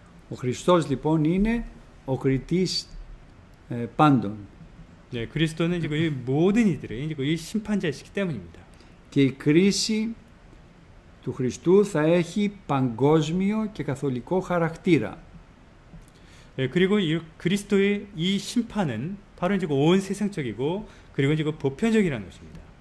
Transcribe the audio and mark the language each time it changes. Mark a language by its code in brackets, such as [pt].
[el] Ο Χριστός λοιπόν είναι ο κριτής πάντων. [ko] 네, 그리스도는 이제 그 모든 이들의 이제 그 심판자이시기 때문입니다. [el] Και η κρίση του Χριστού θα έχει παγκόσμιο και καθολικό χαρακτήρα. [ko] 네, 그리고 이 그리스도의 이 심판은 바로 이제 온 세상적이고 그리고 이제 그 보편적이라는 것입니다.